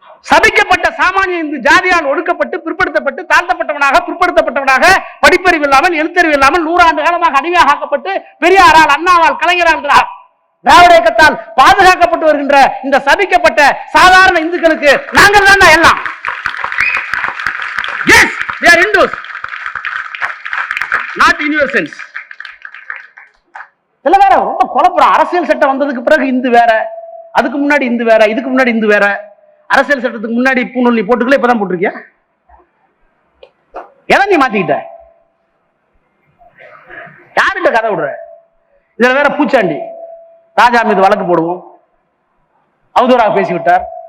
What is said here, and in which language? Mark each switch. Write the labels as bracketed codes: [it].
[ta] சபிக்கப்பட்ட சாமானிய இந்து ஜாதியால் ஒடுக்கப்பட்டு, பிற்படுத்தப்பட்டு, தாழ்த்தப்பட்டவனாக, பிற்படுத்தப்பட்டவனாக, படிப்பறிவு இல்லாமல், எழுத்தறிவு இல்லாமல் 100 ஆண்டு காலமாக அடிமையாக ஆக்கப்பட்டு, பெரியாரால், அண்ணாவால், கலைஞரால், திராவிட இயக்கத்தால் பாதுகாக்கப்பட்டு வருகின்ற இந்த சபிக்கப்பட்ட சாதாரண இந்துக்களுக்கு நாங்கள் தான் எல்லாம். [en] Yes, we are Hindus, not innocents. [ta] இல்ல வேற ரொம்ப குழப்பம். அரசியல் சட்டம் வந்ததுக்கு பிறகு இந்து வேற, அதுக்கு முன்னாடி இந்து வேற, இதுக்கு முன்னாடி இந்து வேற. அரசியல் சட்டத்துக்கு முன்னாடி பூநூல் போட்டுக்கல, இப்பதான் போட்டிருக்கியா? எதை நீ மாத்திக்கிட்ட? யார்கிட்ட கதை விடுற? இதுல வேற பூச்சாண்டி. ராஜா மீது வழக்கு போடுவோம், அவதூறாக பேசிவிட்டார்.